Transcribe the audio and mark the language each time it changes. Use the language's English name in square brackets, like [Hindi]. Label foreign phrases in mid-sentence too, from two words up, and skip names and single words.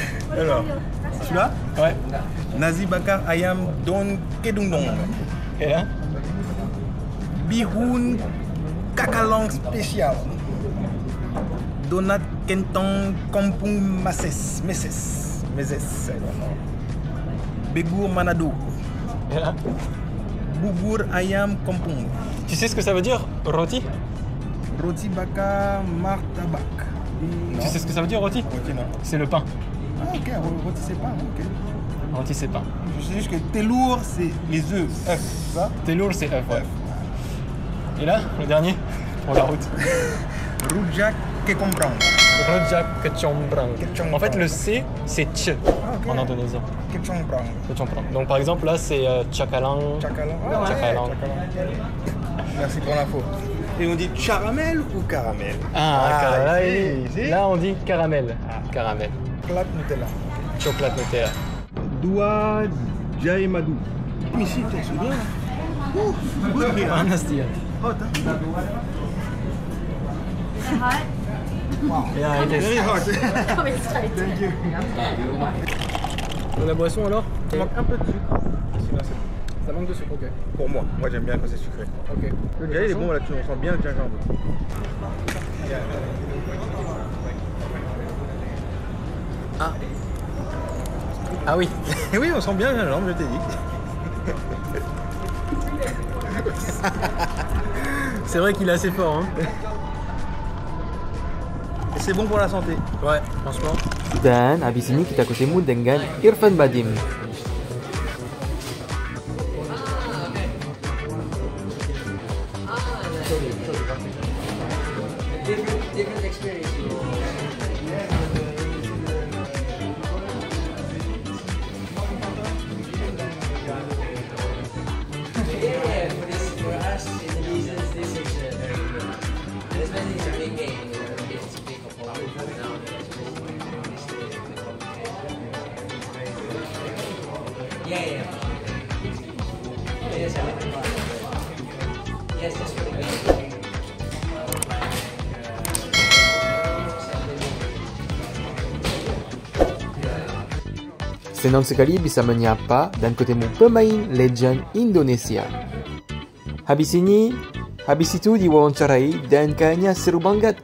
[French] Alors, celui-là, Ouais. [Indonesian] Nasi bakar ayam don kedungdong. [French] Et là? [Indonesian] Bihun kakalang spécial. Donat kentang kampung meses. Begur Manado. [French] Et là? [Indonesian] Bubur ayam kampung. [French] Tu sais ce que ça veut dire, roti? [Indonesian] Roti bakar martabak. [French] Tu sais ce que ça veut dire, roti? Roti non. C'est le pain. Ah ok, roti c'est pas, ok. Roti, c'est pain. Je sais juste que telour c'est les œufs, c'est ça? Telour, c'est œuf, ouais. Et là, le dernier, pour la route. [Indonesian] Rujak kekombrang. Rojak kecombrang. [French] Kecombrang. En fait, le C, c'est ch ok. en indonésien. Kecombrang. Kecombrang. Donc, par exemple, là, c'est chakalang. Chakalang. Chakalang. Merci pour l'info. Et on dit caramel ou caramel? Caramel. Là, on dit caramel. Caramel. Chocolat Nutella. Chocolat Nutella. Dua Jai Madu. Mais si, tu te souviens? [English] Good here. Anastia. Hot, hein? Hot? Yeah, it is. Very hot. Oh, it's tight. Thank you. [French] La boisson alors? Il manque un peu de sucre. Sinon, c'est Ça manque de sucre, ok. pour moi. Moi, j'aime bien quand c'est sucré. Ok. Le gars, il est bon, là, tu sens bien le gingembre. Ah oui. Et oui, on sent bien le gingembre, je t'ai dit. C'est vrai qu'il est assez fort, hein. Et c'est bon pour la santé. Ouais, franchement. [Indonesian] Dan habis ini kita ketemu dengan Irfan Badim. [English] Different experience. Yeah, for us Indonesians, this is very good. And especially it's a big game, you know, it's a big opponent now. Yeah. Yes, everything. Yes, just for the game. [Indonesian] Senang sekali bisa menyapa dan ketemu pemain legend Indonesia. Habis itu diwawancarai dan kayaknya seru banget.